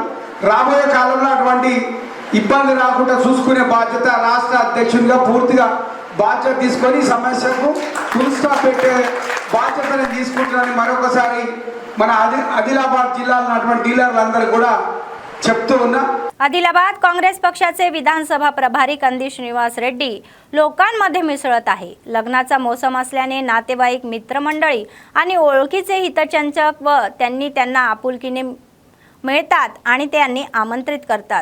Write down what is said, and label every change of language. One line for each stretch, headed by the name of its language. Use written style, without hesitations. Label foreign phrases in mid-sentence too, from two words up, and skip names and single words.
Telugu: రాబోయే కాలంలో అటువంటి ఇబ్బంది రాకుండా చూసుకునే బాధ్యత రాష్ట్ర అధ్యక్షునిగా పూర్తిగా బాధ్యత తీసుకొని సమస్యకు
English: full stop
Telugu: పెట్టే బాధ్యతను తీసుకుంటున్నారని మరొకసారి మన ఆదిలాబాద్ జిల్లాలో అటువంటి డీలర్లందరూ కూడా చెప్తూ ఉన్నా.
Marathi: आदिलाबाद काँग्रेस पक्षाचे विधानसभा प्रभारी कंदी श्रीनिवास रेड्डी लोकांमध्ये मिसळत आहे. लग्नाचा मोसम असल्याने नातेवाईक, मित्रमंडळी आणि ओळखीचे हितचिंतक व त्यांना आपुलकीने मिळतात आणि त्यांनी आमंत्रित करतात.